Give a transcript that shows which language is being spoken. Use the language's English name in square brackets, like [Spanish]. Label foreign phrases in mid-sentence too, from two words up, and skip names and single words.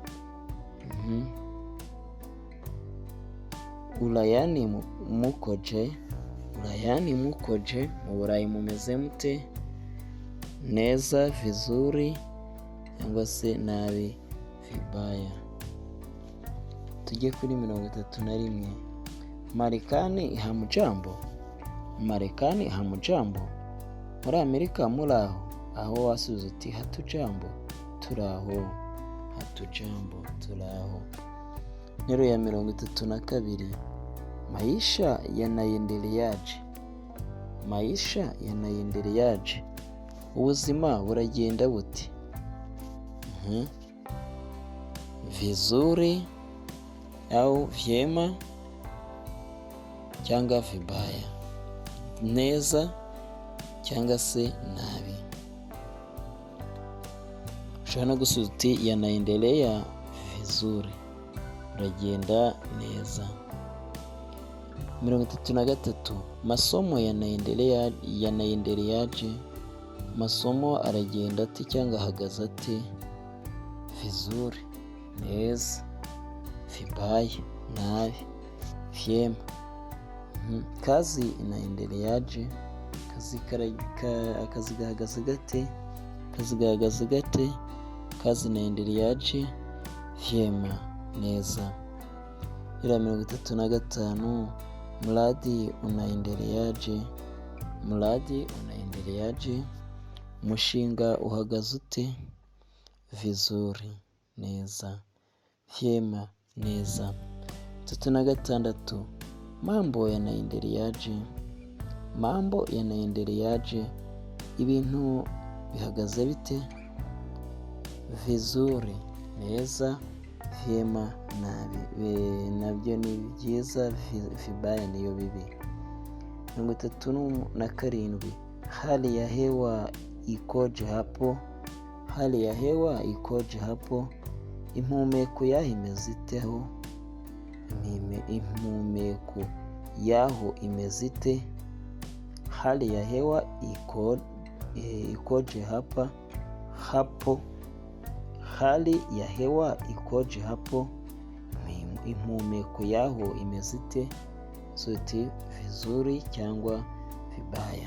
[Swahili] Ulayani mukoje, ulayani mukoje, [Kinyarwanda] mu Burayi mumeze mute? Neza, vizuri cyangwa se nabi, vibaya. Tujye kuri 31. [Swahili] Marekani hamujambo, Marekani hamujambo, [Kinyarwanda] muri Amerika muraho? Aho wasubiza uti hatujambo, turaho, hatujambo, turaho. Interuro ya 32. [Swahili] Maisha yanaendeleaje, maisha yanaendeleaje, [Kinyarwanda] ubuzima buragenda bute? [Swahili] Vizuri au vyema [Kinyarwanda] cyangwa vibaya, neza cyangwa se nabi. Ushobora no gusubiza uti [Swahili] yanaendelea vizuri, [Kinyarwanda] uragenda neza. [Swahili] 33. Masomo yanaendeleaje? [Kinyarwanda] Masomo aragenda ate cyangwa ahagaze ate? [Swahili] Vizuri, neza, vibaya, nabi, vyema. Kazi inaendeleaje? [Kinyarwanda] Akazi gahagaze gate? Kazi gahagaze gate? [Swahili] Kazi inaendeleaje? Vyema, neza. 35. Mradi unaendeleaje? Mradi unaendeleaje? [Kinyarwanda] Umushinga uhagaze ute? Vizuri, neza, vyema, neza. [Swahili] 36. Mambo yanaendeleaje? Mambo yanaendeleaje? [Kinyarwanda] Ibintu bihagaze bite? Vizuri, neza, vyema, nabi. Nabyo ni byiza, vibaya niyo bibi. [Swahili] 37. Hali ya hewa ikoje hapo? Hali ya hewa ikoje hapo? [Kinyarwanda] Impumeko yaho imeze iteho? Impumeko yaho imeze ite? [Swahili] Hali ya hewa ikoje hapa? Hapo. Hali ya hewa ikoje hapo? [Kinyarwanda] Impumeko yaho imeze ite? Suti vizuri cyangwa vibaya.